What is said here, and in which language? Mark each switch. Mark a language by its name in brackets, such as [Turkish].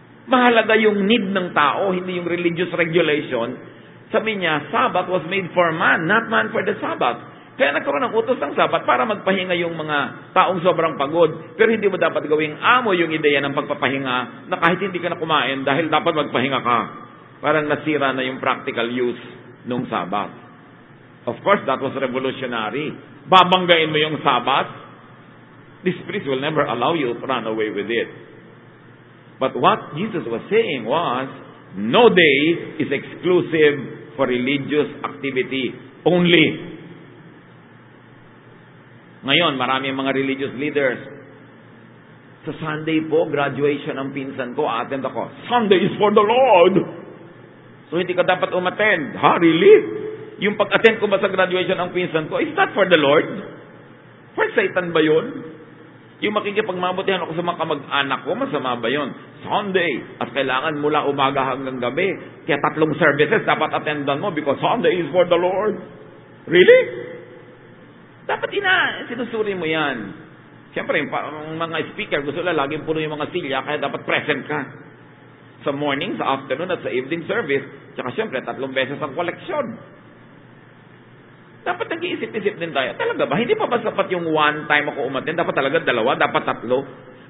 [Filipino] Mahalaga yung need ng tao, hindi yung religious regulation. Sabi niya, [English] Sabbath was made for man, not man for the Sabbath. [Filipino] Kaya nagkaroon ng utos ng Sabat para magpahinga yung mga taong sobrang pagod. Pero hindi mo dapat gawing amo yung ideya ng pagpapahinga na kahit hindi ka na kumain dahil dapat magpahinga ka. Parang nasira na yung practical use nung Sabat. [English] Of course, that was revolutionary. [Filipino] Babanggain mo yung Sabat. [English] This priest will never allow you to run away with it. But what Jesus was saying was, no day is exclusive for religious activity only. [Filipino] Ngayon, marami mga religious leaders. Sa Sunday po, graduation ng pinsan ko, attend ako. [English] Sunday is for the Lord. So, [Filipino] hindi ka dapat umattend. [English] Ha, really? [Filipino] Yung pag-attend ko ba sa graduation ng pinsan ko, [English] is that for the Lord? For Satan [Filipino] ba yun? Yung makikipagmabutihan ako sa mga kamag-anak ko, masama ba yun? Sunday. At kailangan mula umaga hanggang gabi. Kaya 3 services dapat attendan mo [English] because Sunday is for the Lord. [Filipino] Really? Dapat sinusuri mo yan. Siyempre, mga speaker, gusto nila laging puno yung mga silya, kaya dapat present ka. Sa morning, sa afternoon, at sa evening service, tsaka siyempre, 3 beses ang koleksyon. Dapat nag-iisip-isip din tayo. Talaga ba? Hindi pa ba sapat yung one time ako umattend? Dapat talaga 2, dapat 3.